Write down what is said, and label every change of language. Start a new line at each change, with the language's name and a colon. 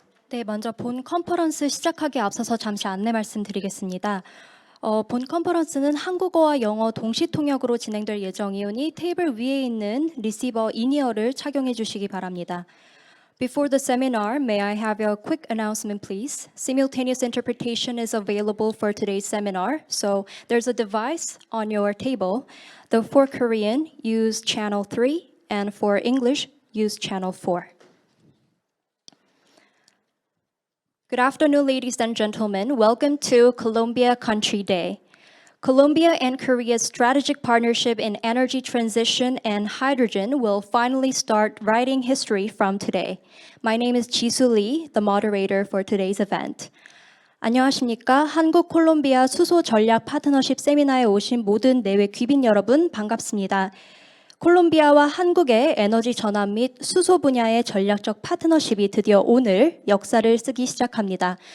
Korean: 네, 먼저 본 컨퍼런스 시작하기에 앞서서 잠시 안내 말씀드리겠습니다. 본 컨퍼런스는 한국어와 영어 동시 통역으로 진행될 예정이오니 테이블 위에 있는 리시버 인이어를 착용해 주시기 바랍니다.
English: Before the seminar, may I have a quick announcement, please? Simultaneous interpretation is available for today's seminar, so there's a device on your table. For Korean, use channel 3, and for English, use channel 4. Good afternoon, ladies and gentlemen. Welcome to Colombia Country Day. Colombia and Korea's strategic partnership in energy transition and hydrogen will finally start writing history from today. My name is Jisoo Lee, the moderator for today's event.
Korean: 안녕하십니까? 한국 콜롬비아 수소 전략 파트너십 세미나에 오신 모든 내외 귀빈 여러분 반갑습니다. 콜롬비아와 한국의 에너지 전환 및 수소 분야의 전략적 파트너십이 드디어 오늘 역사를 쓰기 시작합니다.